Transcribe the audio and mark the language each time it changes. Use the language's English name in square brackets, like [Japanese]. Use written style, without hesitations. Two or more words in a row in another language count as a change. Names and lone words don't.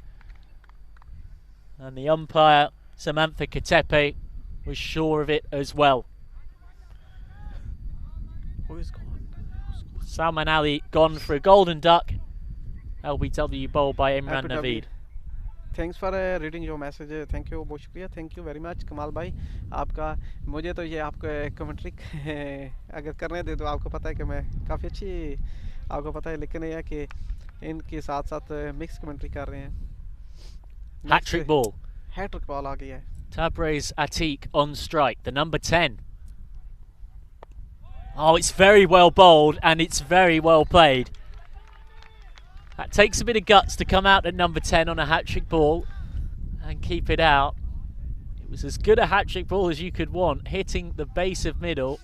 [English] And the umpire, Samantha Katepe, was sure of it as well. Who is gone? Salman Ali gone for a golden duck. LBW bowled by Imran Naveed. thanks for reading your message, thank you, [Hindi] बहुत शुक्रिया, [English] thank you very much [Hindi] कमाल भाई आपका। मुझे तो ये आपको कमेंट्री अगर करने दे तो आपको पता है कि मैं काफ़ी अच्छी आपको पता है, लेकिन यह है कि इनके साथ साथ [English] mix commentary [Hindi] कर रहे हैं। [English] Hat-trick ball. Hat-trick ball [Hindi] आ गया है। [English] Tabriz Atiq on strike, the number 10. Oh, it's very well bowled and it's very well played. That takes a bit of guts to come out at number 10 on a hat-trick ball and keep it out. It was as good a hat-trick ball as you could want, hitting the base of middle.